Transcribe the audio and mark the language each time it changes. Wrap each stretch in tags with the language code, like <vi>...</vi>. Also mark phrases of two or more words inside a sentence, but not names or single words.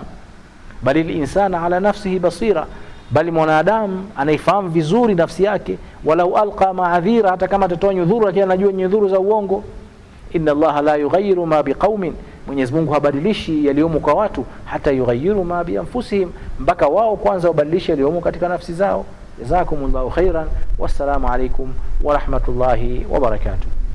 <ar>بل الإنسان على نفسه بصيرة,</ar> <sw>bali mwanadamu anaifahamu vizuri nafsi yake.</sw> <ar>ولو ألقى معاذيره,</ar> <sw>hata kama atatoa nyudhuru lakini anajua nyudhuru za uongo.</sw> <ar>إن الله لا يغير ما بقوم,</ar> <sw>Mwenyezi Mungu habadilishi yaliyomo kwa watu</sw> <ar>حتى يغيروا ما بأنفسهم,</ar> <sw>mpaka wao kwanza wabadilishe yaliyomo katika nafsi zao.</sw> <ar>جزاكم الله خيرا، والسلام عليكم ورحمة الله وبركاته.</ar>